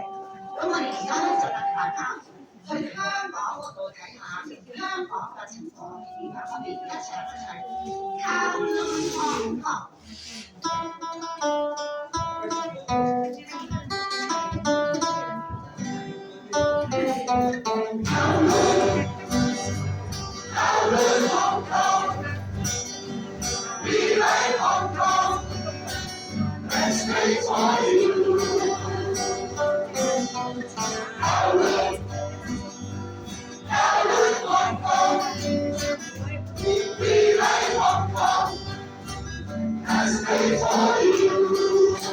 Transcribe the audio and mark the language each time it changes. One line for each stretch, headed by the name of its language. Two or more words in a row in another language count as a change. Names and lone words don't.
Cantonese: 咁我哋而家咧就帶大家去香港嗰度睇下香港嘅情況係點樣。我哋一齊去靠近香港。
English: Hong Kong, we like Hong Kong, let's wait for you. Howard, Hong Kong, we like Hong Kong, let's wait for you.